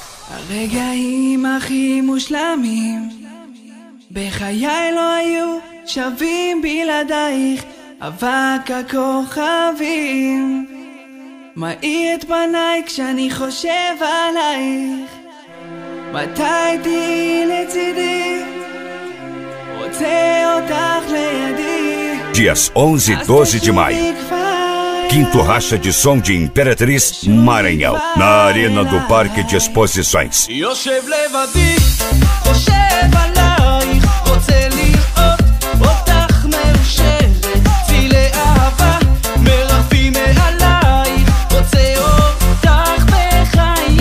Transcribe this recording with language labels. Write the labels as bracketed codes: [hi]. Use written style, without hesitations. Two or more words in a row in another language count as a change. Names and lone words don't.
[he] הרגעים הכי מושלמים בחיי לא היו שווים בלעדייך. אבק הכוכבים מאיר את פניי כשאני חושב עלייך. מתי תהיי לצידי, רוצה אותך לידי. [pt] Dias 11 e 12 de maio, quinto Racha de Som de Imperatriz, Maranhão, na Arena do Parque de Exposições. [he] יושב לבדי, חושב עלייך, רוצה לראות אותך מאושרת, צילי אהבה מרחפים מעלייך, רוצה אותך בחיי.